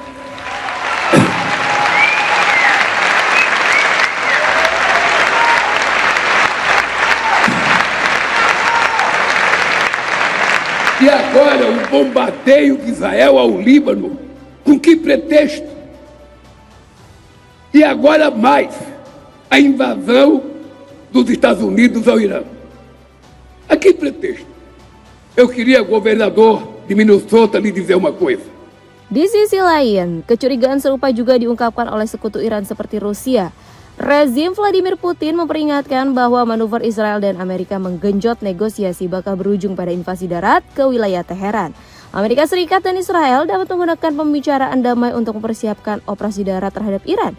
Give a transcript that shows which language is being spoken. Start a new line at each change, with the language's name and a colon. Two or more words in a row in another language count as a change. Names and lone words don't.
Portuguese: E agora o bombardeio de Israel ao Líbano, com que pretexto? E agora mais, a invasão dos Estados Unidos ao Irã. A que pretexto? Eu queria, governador de Minnesota, lhe dizer uma coisa.
Indonesian: Di sisi lain, kecurigaan serupa juga diungkapkan oleh sekutu Iran seperti Rusia. Rezim Vladimir Putin memperingatkan bahwa manuver Israel dan Amerika menggenjot negosiasi bakal berujung pada invasi darat ke wilayah Teheran. Amerika Serikat dan Israel dapat menggunakan pembicaraan damai untuk mempersiapkan operasi darat terhadap Iran.